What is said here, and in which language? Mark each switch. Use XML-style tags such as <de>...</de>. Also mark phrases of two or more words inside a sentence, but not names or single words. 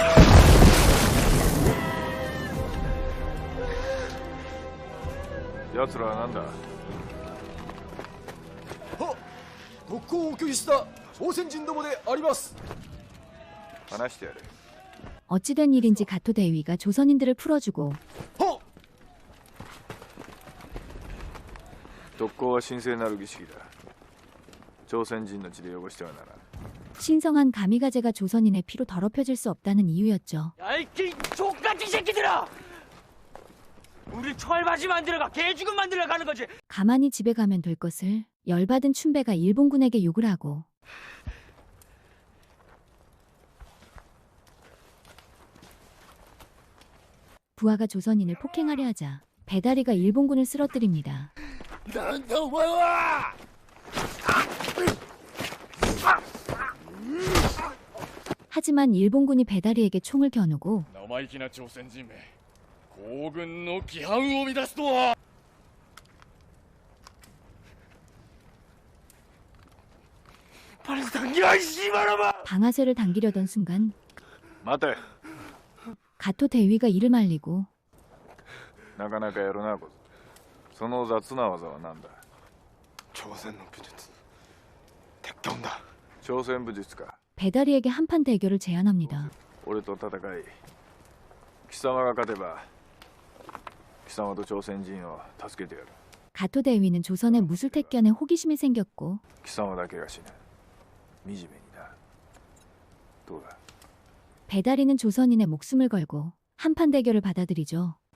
<ja>奴らはなんだ。特攻を拒否した朝鮮人どもであります。話してやれ。</ja> <ko>어찌된 일인지 가토 대위가 조선인들을 풀어주고</ko> <ja>特攻は神聖なる儀式だ。朝鮮人の血で汚してはならん。</ja> <ko>신성한 가미가제가 조선인의 피로 더럽혀질 수 없다는 이유였죠. 야이 족같은 새끼들아! 우리 철바지 만들어가 개죽음 만들어 가는 거지. 가만히 집에 가면 될 것을 열받은 춘배가 일본군에게 욕을 하고 부하가 조선인을 폭행하려 하자 배다리가 일본군을 쓰러뜨립니다. 하지만 일본군이 배다리에게 총을 겨누고</ko> <ja>生意気な朝鮮人め皇軍の規範を乱すとは。</ja> <ko>방아쇠를 당기려던 순간</ko> <ja>待て。</ja> <ko>가토 대위가 이를 말리고</ko> <ja>なかなかやるな、こその雑な技は何だ。朝鮮の武術鉄拳だ。朝鮮武術か。</ja> <ko>배다리에게 한판 대결을 제안합니다.</ko> <ja>俺と戦い、貴様が勝てば貴様と朝鮮人を助けてやる。</ja> <ko>가토 대위는 조선의 무술택견에 호기심이 생겼고</ko> <ja>貴様だけが死ぬ。惨めにな。どうだ。</ja> <ko>배다리는 조선인의 목숨을 걸고 한판 대결을 받아들이죠.</ko>